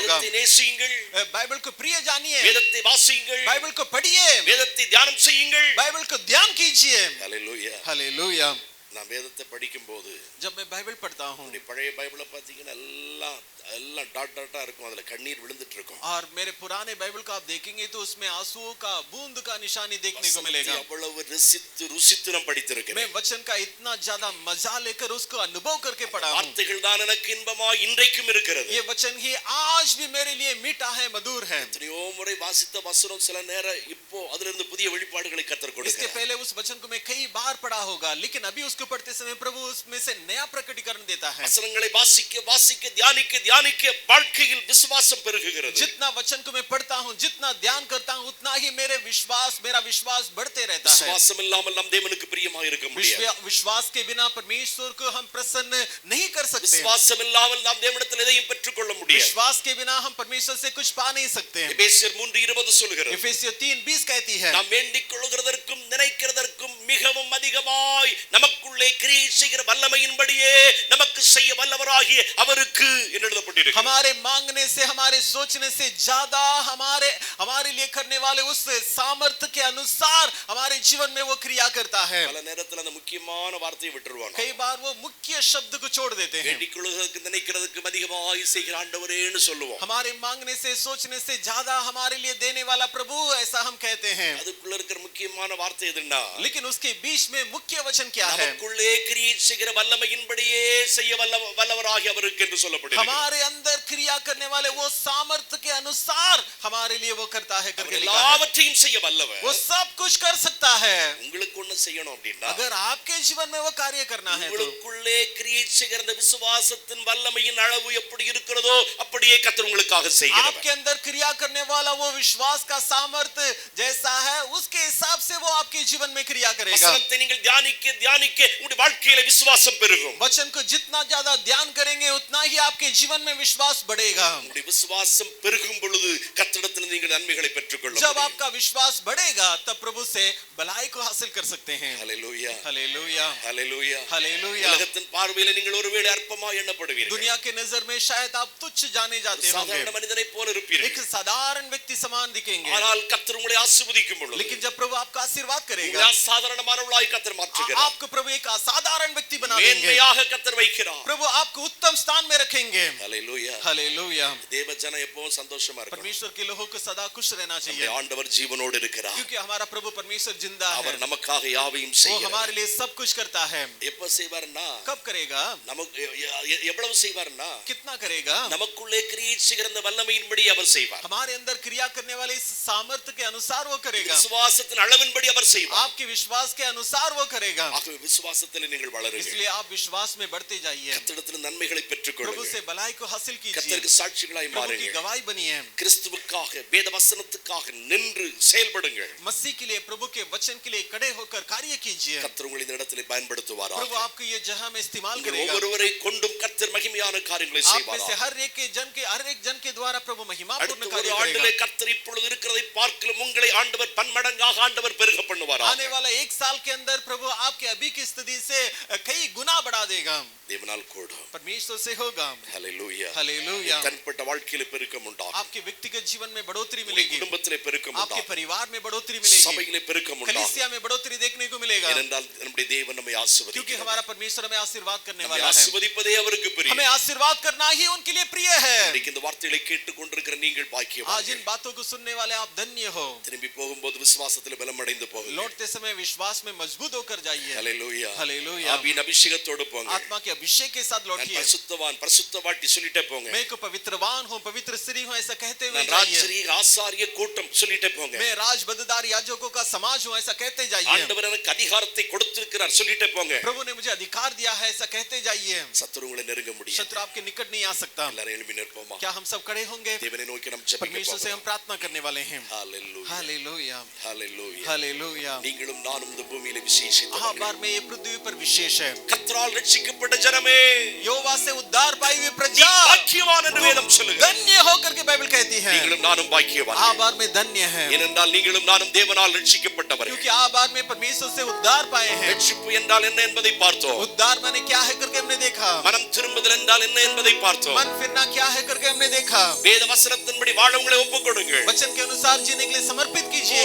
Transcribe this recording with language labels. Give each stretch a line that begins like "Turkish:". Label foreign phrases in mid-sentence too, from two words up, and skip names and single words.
Tamil: வேதத்தை நேசியுங்கள்.
Hindi: बाइबल को प्रिय जानिए।
Tamil: வேதத்தை வாசியுங்கள்.
Hindi: बाइबल को पढ़िए।
Tamil: வேதத்தை தியானம் செய்யுங்கள்.
Hindi: बाइबल को ध्यान कीजिए।
Tamil: ஹalleluya.
Hindi: हालेलुया।
Tamil: நான் வேதத்தை படிக்கும்போது
Hindi: जब मैं बाइबल पढ़ता हूँ
Tamil: பழைய பைபிளை பார்த்தீங்கன்னா எல்லாம் டாட் டாட்டா இருக்கும். அதுல கண்ணீர் விழுந்துட்டு இருக்கும்.
Hindi: और मेरे पुराने बाइबल को आप देखेंगे तो उसमें आंसुओं का बूंद का निशानी देखने को मिलेगा।
Tamil: அவ்வளவு ருசித்து நான் படித்திருக்கிறேன்.
Hindi: मैं वचन का इतना ज्यादा मजा लेकर उसको अनुभव करके पढ़ा हूँ।
Tamil: வார்த்தைகள் தான் எனக்கு இன்பமாய் இன்றைக்கும் இருக்கிறது.
Hindi: ये वचन ही आज भी मेरे लिए मीठा है, मधुर है।
Tamil: எத்தனையோ முறை வாசித்த வசனம் சில நேரம் இப்போ அதிலிருந்து புதிய வெளிப்பாடுகளை கர்த்தர்
Hindi: इसके
Tamil: கொடுக்கிறார்.
Hindi: पहले उस वचन को मैं कई बार पढ़ा होगा, लेकिन अभी उसको पढ़ते समय प्रभु उसमें से नया प्रकटीकरण देता है।
Tamil: வசனங்களை வாசிக்க வாசிக்க தியானிக்க தியானிக்க வாழ்க்கையில் விசுவாசம் பெருகுகிறது.
Hindi: जितना वचन को मैं पढ़ता हूँ, जितना ध्यान करता हूँ, उतना ही मेरा विश्वास बढ़ते रहता है।
Tamil: விசுவாசம் இல்லாமல் நாம் தேவனுக்கு பிரியமாய் இருக்க முடியாது.
Hindi: विश्वास के बिना परमेश्वर को हम प्रसन्न नहीं कर सकते।
Tamil: விசுவாசம் இல்லாமல் நாம் தேவனிடத்தில் எதையும் பெற்றுக்கொள்ள முடியாது.
Hindi: विश्वास के बिना हम परमेश्वर से कुछ पा नहीं सकते।
Tamil: எபேசியர் 3:20 சொல்கிறது.
Hindi: इफिसियों 3:20 कहती है,
Tamil: நாம் வேண்டிக் கொள்கிறதற்கும் நினைக்கிறதற்கும் மிகவும் அதிகமாய் நமக்குள்ளே கிரியை செய்கிற வல்லமையின்படியே நமக்கு செய்ய வல்லவராகிய அவருக்கு என்று எழுதப்பட்டிருக்கிறது.
Hindi: हमारे मांगने से, हमारे सोचने से ज्यादा हमारे लिए करने वाले उस सामर्थ्य के अनुसार हमारे जीवन में वो क्रिया करता है।
Tamil: பல நேரத்துல அந்த முக்கியமான வார்த்தையை விட்டுருவாங்க.
Hindi: कई बार वो मुख्य शब्द को छोड़ देते हैं।
Tamil: வேண்டிக் கொள்கிறதற்கு நினைக்கிறதுக்கு அதிகமாய் செய்கிற ஆண்டவரேன்னு சொல்லுவோம்.
Hindi: हमारे मांगने से, सोचने से ज्यादा हमारे लिए देने वाला प्रभु, ऐसा हम कहते हैं।
Tamil: அதுக்குள்ள இருக்கிற முக்கியமான வார்த்தை எதுன்னா,
Hindi: लेकिन उसके बीच में मुख्य वचन क्या है?
Tamil: நமக்குள்ளே கிரியை செய்கிற வல்லமையின்படியே செய்ய வல்லவராகிய அவருக்கு என்று சொல்லப்படுகிறது.
Hindi: हमारे अंदर क्रिया करने वाले वो सामर्थ्य के अनुसार हमारे लिए वो करता है करके लिखा है।
Tamil: எல்லாவற்றையும் செய்ய வல்லவர்.
Hindi: वो सब कुछ कर सकता है।
Tamil: உங்களுக்கு ஒண்ணு செய்யணும் அப்படின்னா,
Hindi: अगर आपके जीवन में वो कार्य करना है तो
Tamil: உங்களுக்குள்ளே கிரியை செய்கிற அந்த விசுவாசத்தின் வல்லமையின் அளவு எப்படி இருக்கிறதோ அப்படியே கர்த்தர் உங்களுக்காக செய்கிறார்.
Hindi: आपके अंदर क्रिया करने वाला वो विश्वास का सामर्थ्य जैसा है, उसके हिसाब से वो आपके जीवन में क्रिया करेगा।
Tamil: வசனத்தை நீங்கள் தியானிக்க தியானிக்க உங்களுடைய வாழ்க்கையில விசுவாசம் பெருகும்.
Hindi: वचन को जितना ज्यादा ध्यान करेंगे उतना ही आपके जीवन में विश्वास बढ़ेगा।
Tamil: உங்களுடைய விசுவாசம் பெருகும் பொழுது கர்த்தரிடத்தில் நீங்கள் நன்மைகளை பெற்றுக்கொள்ள
Hindi: जब
Tamil: முடியும்.
Hindi: आपका विश्वास बढ़ेगा तब प्रभु से भलाई को हासिल कर सकते हैं।
Tamil: ஹalleluya
Hindi: हालेलुया,
Tamil: ஹalleluya
Hindi: हालेलुया।
Tamil: உலகத்தின் பார்வையில நீங்கள் ஒருவேளை அற்பமாய் எண்ணப்படுவீர்கள்.
Hindi: दुनिया के नजर में शायद आप तुच्छ जाने जाते होंगे,
Tamil: சாதாரண மனிதனைப் போல இருப்பீர்கள்.
Hindi: एक साधारण व्यक्ति समान दिखेंगे।
Tamil: ஆனால் கர்த்தர் உங்களை ஆசீர்வதிக்கும் பொழுது
Hindi: लेकिन जब प्रभु आपका आशीर्वाद
Tamil: உங்களை
Hindi: करेगा,
Tamil: அசாதாரணமானவர்களாய் கர்த்தர் மாற்றுகிறார்.
Hindi: आपको प्रभु एक असाधारण व्यक्ति बना देंगे।
Tamil: மேன்மையாக கர்த்தர் வைக்கிறார்.
Hindi: प्रभु आपको उत्तम स्थान में रखेंगे।
Tamil: ஹalleluya
Hindi: हालेलुया।
Tamil: தேவ ஜனம் எப்பவும் சந்தோஷமா இருக்கணும்.
Hindi: परमेश्वर के लोगों को सदा खुश रहना
Tamil: நம்முடைய
Hindi: चाहिए,
Tamil: ஆண்டவர் ஜீவனோடு இருக்கிறார்.
Hindi: क्योंकि हमारा प्रभु परमेश्वर जिंदा है।
Tamil: அவர் நமக்காக யாவையும்
Hindi: वो
Tamil: செய்கிறார்.
Hindi: हमारे लिए सब कुछ करता है।
Tamil: எப்ப செய்வார்னா,
Hindi: कब करेगा?
Tamil: நமக்கு எவ்வளவு செய்வார்னா,
Hindi: कितना करेगा?
Tamil: நமக்குள்ளே கிரியை செய்கிற அந்த வல்லமையின்படி அவர் செய்வார்.
Hindi: हमारे अंदर क्रिया करने वाले इस सामर्थ्य के अनुसार वो करेगा।
Tamil: விசுவாசத்தின் அளவின்படி அவர் செய்வார்.
Hindi: आपके विश्वास के अनुसार वो करेगा।
Tamil: ஆகவே விசுவாசத்தில் நீங்கள் வளருங்கள்.
Hindi: इसलिए आप विश्वास में बढ़ते जाइए,
Tamil: கர்த்தரிடத்தில் நன்மைகளை
Hindi: प्रभु
Tamil: பெற்றுக்கொள்ளுங்கள்.
Hindi: से भलाई को हासिल कीजिए,
Tamil: கர்த்தருக்கு சாட்சிகளாய்
Hindi: प्रभु की
Tamil: மாறுங்கள்.
Hindi: गवाही बनिए,
Tamil: கிறிஸ்துவுக்காக வேத வசனத்துக்காக நின்று செயல்படுங்கள்.
Hindi: मसीह के लिए, प्रभु के वचन के लिए खड़े होकर कार्य कीजिए।
Tamil: கர்த்தர் உங்களை இந்த இடத்திலே பயன்படுத்துவாராக.
Hindi: प्रभु आपको ये जहां में इस्तेमाल
Tamil: நீங்கள்
Hindi: करेगा।
Tamil: ஒவ்வொருவரை கொண்டும் கர்த்தர் மகிமையாக மகிமையான காரியங்களை
Hindi: आप में
Tamil: செய்வார்.
Hindi: से हर एक जन के द्वारा प्रभु महिमापूर्ण
Tamil: அடுத்த
Hindi: कार्य
Tamil: ஒரு
Hindi: करेगा।
Tamil: ஆண்டிலே கர்த்தர் இப்பொழுது இருக்கிறதை பார்க்கலும் உங்களை ஆண்டவர் பன்மடங்காக ஆண்டவர் பெருக பண்ணுவார்.
Hindi: आने वाला एक साल के अंदर प्रभु आपके अभी की स्थिति से कई गुना बढ़ा देगा।
Tamil: தேவனால் கூடும்.
Hindi: परमेश्वर से होगा।
Tamil: ஹalleluya.
Hindi: हालेलुया।
Tamil: தனிப்பட்ட வாழ்க்கையிலே பெருக்கம் உண்டாகும்.
Hindi: आपके व्यक्तिगत जीवन में बढ़ोतरी मिलेगी,
Tamil: குடும்பத்திலே பெருக்கம்
Hindi: आपके
Tamil: உண்டாகும்.
Hindi: परिवार में बढ़ोतरी मिलेगी,
Tamil: சபையிலே பெருக்கம் உண்டாகும்.
Hindi: कलीसिया में बढ़ोतरी देखने को मिलेगा।
Tamil: ஏனென்றால் நம்முடைய தேவன் நம்மை
Hindi: क्योंकि
Tamil: ஆசீர்வதிக்கிறார்.
Hindi: हमारा परमेश्वर हमें आशीर्वाद करने
Tamil: நம்மை
Hindi: वाला है।
Tamil: ஆசீர்வதிப்பதே அவருக்கு பிரியம்.
Hindi: हमें आशीर्वाद करना ही उनके लिए प्रिय है।
Tamil: இன்னைக்கு இந்த வார்த்தைகளை கேட்டுக்கொண்டிருக்கிற நீங்கள்
Hindi: आज
Tamil: பாக்கியவான்கள்.
Hindi: इन बातों को सुनने वाले आप धन्य हो।
Tamil: திரும்பி போகும்போது விசுவாசத்திலே பலமடைந்து போகுங்கள்.
Hindi: लौटते समय विश्वास में मजबूत होकर जाइए।
Tamil: ஹalleluya.
Hindi: हालेलुया।
Tamil: ஆவியின் அபிஷேகத்தோடு போங்க.
Hindi: आत्मा के अभिषेक के साथ
Tamil: நான்
Hindi: लौटिए।
Tamil: பரிசுத்தவான் பரிசுத்தவாட்டி சொல்லிட்டே போங்க.
Hindi: मैं को पवित्रवान हूँ, पवित्र स्त्री हूँ, ऐसा कहते हुए
Tamil: நான்
Hindi: जाइए।
Tamil: ராஜ்ஜரிய ஆசாரிய கூட்டம் சொல்லிட்டே போங்க.
Hindi: मैं राज बददार याजकों का समाज हूँ, ऐसा कहते जाइए।
Tamil: ஆண்டவர் எனக்கு அதிகாரத்தை கொடுத்திருக்கிறார் சொல்லிட்டே போங்க.
Hindi: प्रभु ने मुझे अधिकार दिया है, ऐसा कहते जाइए।
Tamil: சத்துரு உங்களை நெருங்க முடியாது.
Hindi: शत्रु आपके निकट नहीं आ सकता।
Tamil: எல்லாரும் எழும்பி நிற்போமா?
Hindi: क्या हम सब खड़े होंगे?
Tamil: தேவனை நோக்கி நாம் ஜெபிக்க
Hindi: परमेश्वर से हम
Tamil: போகிறோம்.
Hindi: प्रार्थना करने वाले हैं।
Tamil: ஹalleluya.
Hindi: हालेलुया।
Tamil: ஹalleluya.
Hindi: हालेलुया।
Tamil: நீங்களும் நானும் இந்த பூமியிலே
Hindi: हाँ,
Tamil: விசேஷித்தவர்கள்.
Hindi: बार में ये पृथ्वी पर विशेष है।
Tamil: கர்த்தரால் ரட்சிக்கப்பட்ட ஜனமே
Hindi: यहोवा से उद्धार पाई हुई
Tamil: நீ
Hindi: प्रजा
Tamil: பாக்கியவான் என்று வேதம் சொல்லுகிறது.
Hindi: धन्य होकर के बाइबल कहती है।
Tamil: நீங்களும் நானும் பாக்கியவான்.
Hindi: हाँ, बार में धन्य है,
Tamil: ஏனென்றால் நீங்களும் நானும் தேவனால் ரட்சிக்கப்பட்டவர்கள்.
Hindi: क्योंकि आ बार में परमेश्वर से उद्धार पाए हैं।
Tamil: ரட்சிப்பு என்றால் என்ன என்பதை பார்த்தோம்.
Hindi: उद्धार माने क्या है करके हमने देखा।
Tamil: மனம் திரும்புதல் என்றால் என்ன என்பதை பார்த்தோம்.
Hindi: मन फिरना क्या है करके हमने देखा।
Tamil: வேத வசனத்தின்படி வாழ உங்களை ஒப்புக்கொடுங்கள்.
Hindi: वचन के अनुसार जीने के लिए समर्पित कीजिएगा।